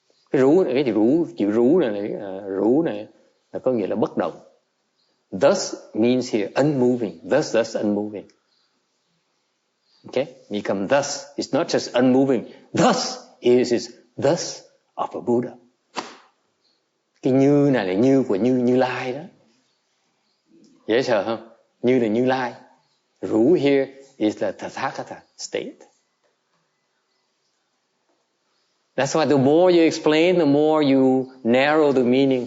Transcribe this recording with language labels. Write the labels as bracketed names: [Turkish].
[Vietnamese] Cái chữ rủ này là có nghĩa là bất động. [English] Thus means here unmoving. Thus unmoving. Okay? Become thus. It's not just unmoving. Thus is thus of a Buddha. [Vietnamese] Cái như này là như của Như Lai đó. Dễ sợ không? Như là Như Lai. [English] Rủ here is the Tathagata state. That's why the more you explain, the more you narrow the meaning.